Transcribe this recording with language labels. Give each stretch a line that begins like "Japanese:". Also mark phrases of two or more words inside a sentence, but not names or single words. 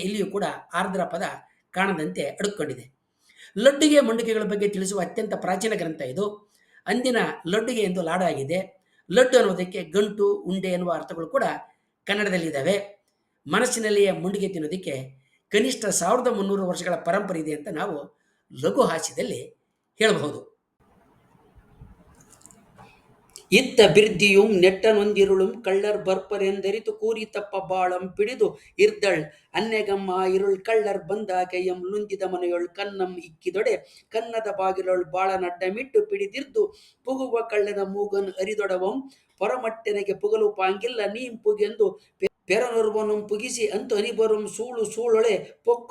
Kannada: ಇಲ್ಲಿಯೂ ಕೂಡ ಆರ್ದ್ರ ಪದ ಕಾಣದಂತೆ ಅಡುಕೊಂಡಿದೆ. ಲಡ್ಡುಗೆ ಮಂಡಿಗೆಗಳ ಬಗ್ಗೆ ತಿಳಿಸುವ ಅತ್ಯಂತ ಪ್ರಾಚೀನ ಗ್ರಂಥ ಇದು. ಅಂದಿನ ಲಡ್ಡುಗೆ ಎಂದು ಲಾಡು ಆಗಿದೆ. ಲಡ್ಡು ಅನ್ನೋದಕ್ಕೆ ಗಂಟು, ಉಂಡೆ ಎನ್ನುವ ಅರ್ಥಗಳು ಕೂಡ ಕನ್ನಡದಲ್ಲಿದ್ದಾವೆ. ಮನಸ್ಸಿನಲ್ಲಿಯೇ ಮುಂಡಿಗೆ ತಿನ್ನೋದಕ್ಕೆ ಕನಿಷ್ಠ 1300 ವರ್ಷಗಳ ಪರಂಪರೆ ಇದೆ ಅಂತ ನಾವು ಲಘು ಹಾಸ್ಯದಲ್ಲಿ ಹೇಳಬಹುದು. ಇತ್ತ ಬಿರ್ದಿಯುಂ ನೆಟ್ಟನೊಂದಿರುಳುಂ ಕಳ್ಳರ್ ಬರ್ಪರೆಂದರಿತು ಕೂರಿ ತಪ್ಪ ಬಾಳಂ ಪಿಡಿದು ಇರ್ದಳ್ ಅನ್ನೆಗಮ್ಮ ಇರುಳ್ ಕಳ್ಳರ್ ಬಂದಾಕೆಯಂ ಲುಂದಿದ ಮನೆಯೊಳ್ ಕನ್ನಂ ಇಕ್ಕಿದೊಡೆ ಕನ್ನದ ಬಾಗಿಲೊಳ್ ಬಾಳ ನಡ್ಡಮಿಟ್ಟು ಪಿಡಿದಿರ್ದು ಪುಗುವ ಕಳ್ಳನ ಮೂಗನ್ ಅರಿದೊಡವಂ ಪೊರಮಟ್ಟೆನೆಗೆ ಪುಗಲು ಪಾಂಗಿಲ್ಲ ನೀಂ ಪುಗೆಂದು ಪೆರನೊರ್ವನುಂ ಪುಗಿಸಿ ಅಂತು ಅನಿಬರುಂ ಸೂಳೊಳೆ ಪೊಕ್ಕು